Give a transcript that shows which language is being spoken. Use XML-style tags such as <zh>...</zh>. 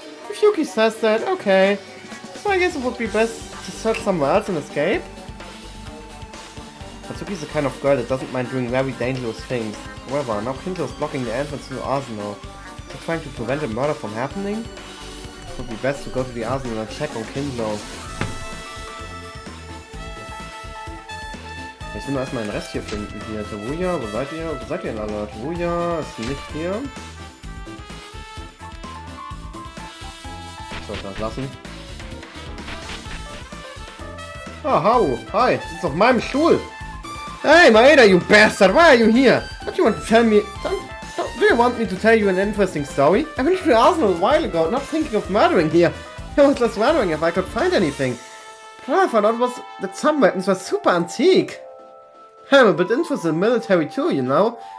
<en>If Yuki says that, okay. So I guess it would be best to search somewhere else and escape? Satsuki is the kind of girl that doesn't mind doing very dangerous things. However, now Kindlo is blocking the entrance to the arsenal. Is he trying to prevent a murder from happening? It would be best to go to the arsenal and check on Kindlo.</en> <de>Ich will nur erstmal den Rest hier finden. Hier, Tabuya, wo seid ihr? Wo seid ihr denn alle? Tabuya ist nicht hier. Ich sollte das lassen. Ah, Hau, hi, du sitzt auf meinem Stuhl.</de> <en>Hey, Maeda, you bastard, why are you here? What do you want to tell me? Do you want me to tell you an interesting story? I went to the arsenal a while ago, not thinking of murdering here. I was just wondering if I could find anything. But all I found out was that some weapons were super antique. I'm a bit interested in military too, you know.</en>